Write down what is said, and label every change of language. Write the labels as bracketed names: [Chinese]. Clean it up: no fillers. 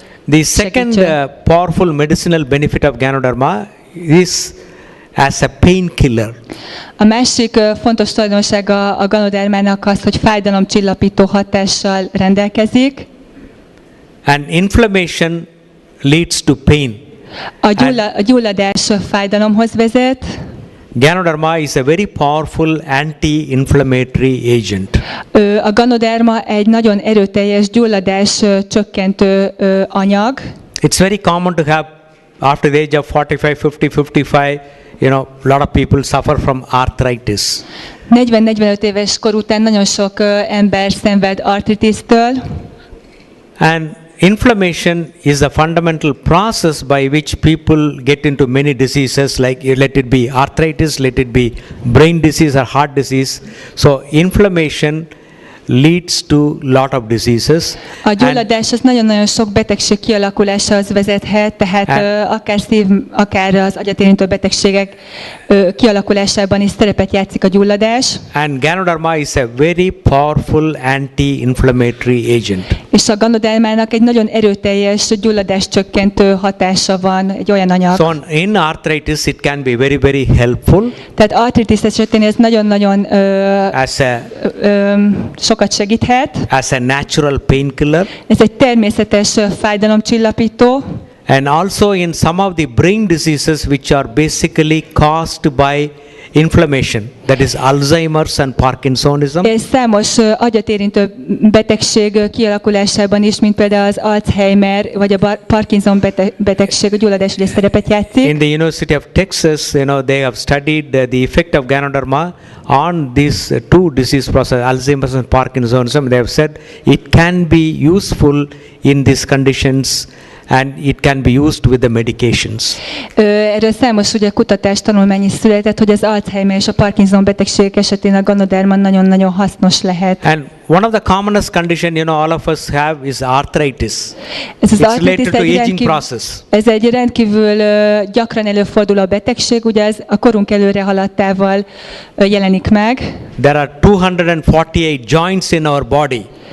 [English] The second powerful medicinal benefit of Ganoderma is as a painkiller. [Hungarian] A másik fontos tulajdonsága a Ganodermának az, hogy fájdalomcsillapító hatással rendelkezik. [English] And inflammation leads to pain. [Hungarian] A gyulladás fájdalomhoz vezet. [English] Ganoderma is a very powerful anti-inflammatory agent. [Hungarian] A Ganoderma egy nagyon erőteljes gyulladás csökkentő anyag. [English] It's very common to have after the age of 45, 50, 55, a lot of people suffer from arthritis. [Hungarian] 40-45 éves kor után nagyon sok ember szenved artritisztől. [English] And inflammation is a fundamental process by which people get into many diseases, like let it be arthritis, let it be brain disease or heart disease. So inflammation leads to lot of diseases. [Hungarian] A gyulladás az nagyon-nagyon sok betegség kialakulásához vezethet, tehát akár szív, akár az agyat érintő betegségek kialakulásában is szerepet játszik a gyulladás. [English] And Ganoderma is a very powerful anti-inflammatory agent. [Hungarian] És a Ganodermának egy nagyon erőteljes gyulladás csökkentő hatása van, egy olyan anyag. [English] So in arthritis it can be very, very helpful. [Hungarian] Tehát artritis esetén ez nagyon-nagyon [English] as a [Hungarian] sokat segíthet. [English] As a natural painkiller. [Hungarian] Ez egy természetes fájdalomcsillapító. [English] And also in some of the brain diseases which are basically caused by inflammation, that is Alzheimer's and Parkinsonism. [Hungarian] És számos agyat érintő betegség kialakulásában is, mint például az Alzheimer vagy a Parkinson betegség, a gyulladás is szerepet játszik. [English] In the University of Texas, they have studied the effect of Ganoderma on these two disease processes, Alzheimer's and Parkinsonism. They have said it can be useful in these conditions, and it can be used with the medications. [Hungarian] Erről számos ugye kutatás, tanulmány is született, hogy az Alzheimer és a Parkinson betegségek esetén a Ganoderma nagyon-nagyon hasznos lehet. [English] And one of the commonest condition, all of us have is arthritis. [Hungarian] Ez az [English] It's related to aging process. [Hungarian] Ez egy rendkívül gyakran előforduló betegség, ugye ez a korunk előre haladtával jelenik meg. [English] There are 248 joints in our body.